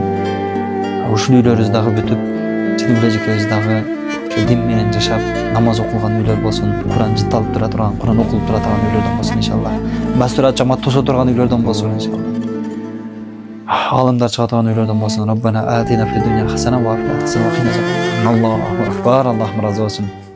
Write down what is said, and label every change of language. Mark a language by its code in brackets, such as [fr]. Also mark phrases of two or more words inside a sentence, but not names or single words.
[ky] Ушул үйлөрүбүз дагы бүтүп, чындыгы эле жекебиз дагы дин менен жашап, намаз окулган үйлөр болсун, Куран жытталып тура турган, Куран окулуп тура турган үйлөрдөн болсун иншалла. Мәсүрат жамаат тосо турган үйлөрдөн болсун иншалла. Алымдар чыга турган үйлөрдөн болсун. [ar] ربنا آتنا في الدنيا حسنة وفي الآخرة حسنة وقنا عذاب النار. الله أكبر. [ky] Аллах разы болсун.